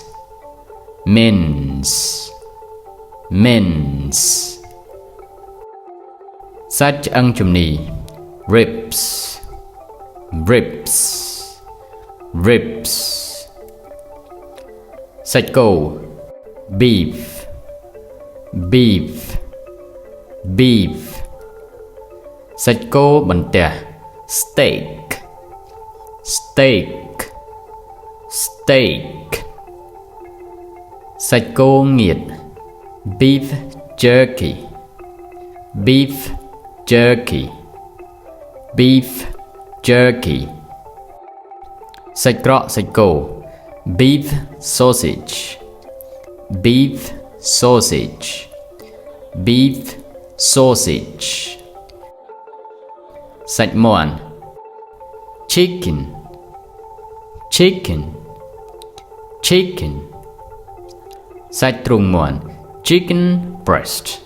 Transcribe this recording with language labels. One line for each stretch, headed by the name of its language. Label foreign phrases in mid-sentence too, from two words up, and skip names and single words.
Khmer: សាច់ឆ្អឹងជំនី ribs សាច់គោ beef សាច់គោបន្ទះ steak សាច់គោងៀត
English: beef jerky
Khmer: សាច់ក្រកសាច់គោ
English: beef sausage
Khmer: សាច់មាន់ chicken សាច់ទ្រូងមាន់
English: chicken breast